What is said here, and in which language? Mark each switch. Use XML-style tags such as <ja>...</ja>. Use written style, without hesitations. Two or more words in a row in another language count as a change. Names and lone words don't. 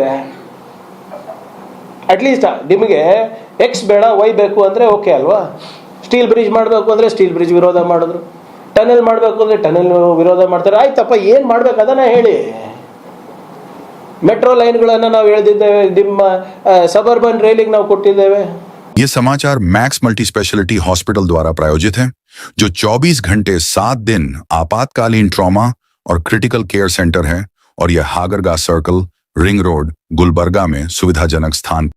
<kn>ಅಟ್ಲೀಸ್ಟ್ ನಿಮಗೆ X ಬೇಡ Y ಬೇಕು ಅಂದರೆ ಓಕೆ ಅಲ್ವಾ?</kn> <en>steel bridge</en> <kn>ಮಾಡಬೇಕು ಅಂದರೆ</kn> <en>steel bridge</en> <kn>ವಿರೋಧ ಮಾಡಿದ್ರು, ಟನಲ್ ಮಾಡಬೇಕು ಅಂದರೆ ಟನಲ್ ವಿರೋಧ ಮಾಡ್ತಾರೆ. ಆಯ್ತಪ್ಪ, ಏನು ಮಾಡ್ಬೇಕು ಅದನ್ನ ಹೇಳಿ. ಮೆಟ್ರೋ ಲೈನ್ಗಳನ್ನು ನಾವು ಹೇಳ್ದಿದ್ದೇವೆ, ನಿಮ್ಮ</kn> <en>suburban railing</en> <kn>ನಾವು ಕೊಟ್ಟಿದ್ದೇವೆ.</kn> <hi>ये समाचार मैक्स मल्टी स्पेशलिटी हॉस्पिटल द्वारा प्रायोजित है, जो 24 घंटे 7 दिन आपातकालीन ट्रॉमा और</hi> <en>critical care centre</en> <hi>है और यह हागरगा सर्कल, रिंग रोड, गुलबर्गा में सुविधाजनक स्थान</hi>